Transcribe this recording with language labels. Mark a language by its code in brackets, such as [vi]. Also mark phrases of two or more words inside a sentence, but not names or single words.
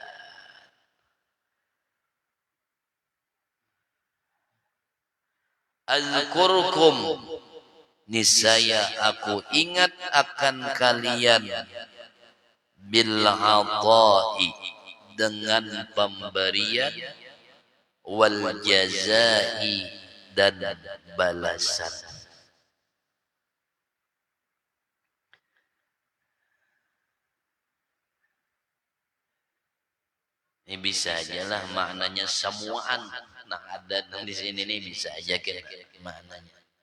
[id] Azkurkum, niscaya aku ingat akan kalian, [ar] bil ata'i, [id] dengan pemberian, [ar] wal jazai, [id] dan balasan. [bjn] Ini bisa ajalah maknanya semuaan. Nah, ada di sini nih bisa aja kira maknanya.